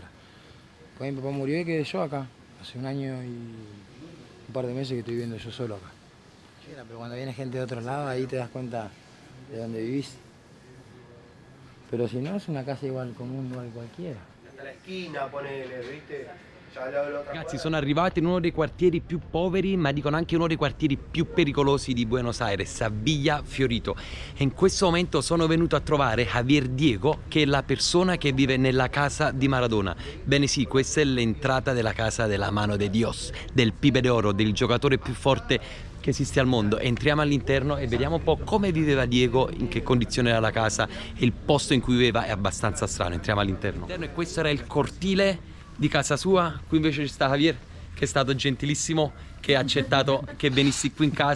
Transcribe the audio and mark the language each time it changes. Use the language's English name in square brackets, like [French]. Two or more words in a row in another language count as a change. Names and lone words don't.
[Spanish] Después mi papá murió y quedé yo acá, hace 1 año y un par de meses que estoy viviendo yo solo acá. Pero cuando viene gente de otro lado, ahí te das cuenta de dónde vivís. Pero si no, es una casa igual común, igual cualquiera. Hasta la esquina, ponele, ¿viste? [Italian] Ragazzi, sono arrivati in uno dei quartieri più poveri, ma dicono anche uno dei quartieri più pericolosi di Buenos Aires, a Villa Fiorito. E in questo momento sono venuto a trovare Javier Diego, che è la persona che vive nella casa di Maradona. Bene sì, questa è l'entrata della casa della mano de Dios, del Pibe de Oro, del giocatore più forte che esiste al mondo. Entriamo all'interno e vediamo un po' come viveva Diego, in che condizione era la casa, e il posto in cui viveva è abbastanza strano. Entriamo all'interno. E questo era il cortile di casa sua. Qui invece ci sta Javier, che è stato gentilissimo, che ha accettato che venissi qui in casa.